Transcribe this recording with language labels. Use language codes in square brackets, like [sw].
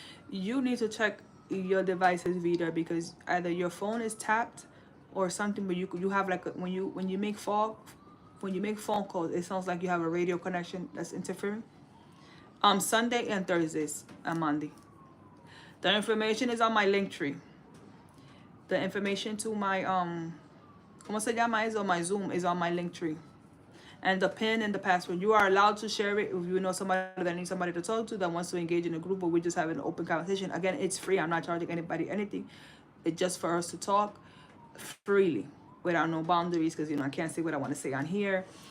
[en] You need to check your device's Vita because either your phone is tapped or something, but you have like when you make phone calls, it sounds like you have a radio connection that's interfering. Sunday and Thursdays and Monday. The information is on my link tree. The information to my [es] ¿cómo se llama eso? [en] My Zoom is on my link tree. And the PIN and the password. You are allowed to share it if you know somebody that needs somebody to talk to, that wants to engage in a group, or we're just having an open conversation. Again, it's free. I'm not charging anybody anything. It's just for us to talk freely without no boundaries, because I can't say what I want to say on here.